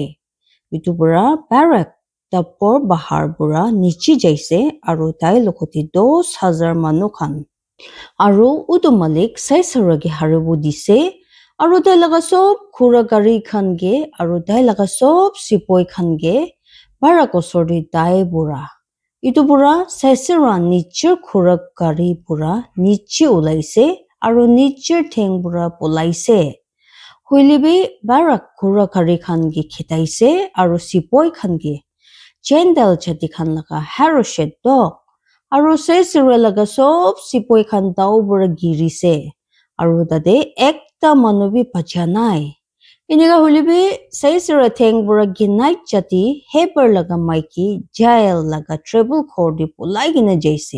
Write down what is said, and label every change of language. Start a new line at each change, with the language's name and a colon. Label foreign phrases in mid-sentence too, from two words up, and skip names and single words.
Naga Pidgin: Itu pura Barak tapor bahar pura nichi jaise aru tai lokoti 10,000 manu khan. Aru utu malik Sisera ki haribu dise. Aru tai laga sob khura gari khan ge aru tai laga sob sipoi khan ge Barak osori tai pura. Itu pura Sisera nichir khura gari pura nichi ulaise aru nichir theng pura polaise. Huilibi Barak khura gari khan ge khitaise aru sipoi khan ge Chendal chati khan laga Haroshet dok. Aru Sisera laga sob sipoi khan tau pura girise. Aru tade ekta manu bi pacha nai. Inika hulibi Sisera theng pura Kenite chati Heber laga maiki Jael laga treble core di pulai gina jaise.